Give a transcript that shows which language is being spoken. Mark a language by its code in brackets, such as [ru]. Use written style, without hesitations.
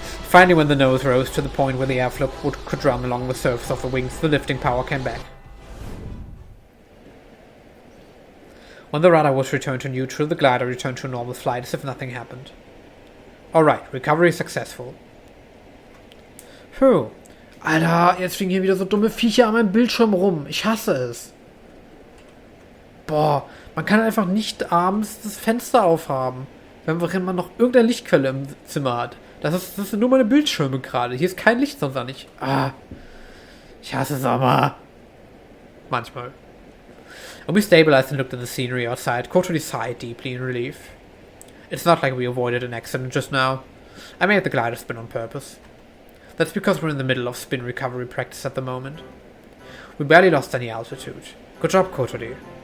[en] Finally, when the nose rose to the point where the airflow could run along the surface of the wings, the lifting power came back. When the rudder was returned to neutral, the glider returned to a normal flight as if nothing happened. Alright, recovery successful. Puh. [de] Alter, jetzt fliegen hier wieder so dumme Viecher an meinem Bildschirm rum. Ich hasse es. Boah, man kann einfach nicht abends das Fenster aufhaben, wenn man noch irgendeine Lichtquelle im Zimmer hat. Das sind nur meine Bildschirme gerade. Hier ist kein Licht, sonst nicht. Ah, ich hasse Sommer. Manchmal. [en] When we stabilized and looked at the scenery outside, Kotori sighed deeply in relief. It's not like we avoided an accident just now. I made the glider spin on purpose. That's because we're in the middle of spin recovery practice at the moment. We barely lost any altitude. Good job, Kotori.